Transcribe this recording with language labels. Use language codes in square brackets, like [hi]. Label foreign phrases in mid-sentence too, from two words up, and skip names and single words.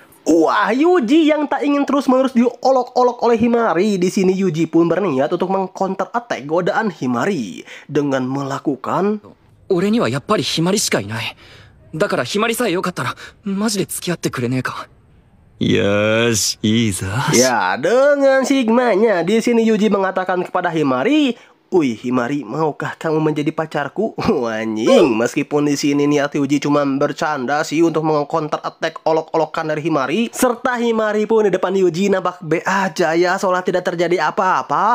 [id] Wah, Yuji yang tak ingin terus-menerus diolok-olok oleh Himari. Di sini Yuji pun berniat untuk meng- [en] counter attack [id] godaan Himari dengan melakukan [ja] 俺にはやっぱりひまりしかいない。だからひまりさえよかったらマジで付き合ってくれねえか。よーし、いいぞ。 [id] Ya, dengan sigmanya di sini Yuji mengatakan kepada Himari, "Wih, Himari, maukah kamu menjadi pacarku?" Anjing, meskipun di sini niat Yuji cuma bercanda sih untuk meng- [en] counter attack [id] olok-olokan dari Himari, serta Himari pun di depan Yuji nampak be aja ya, seolah tidak terjadi apa-apa.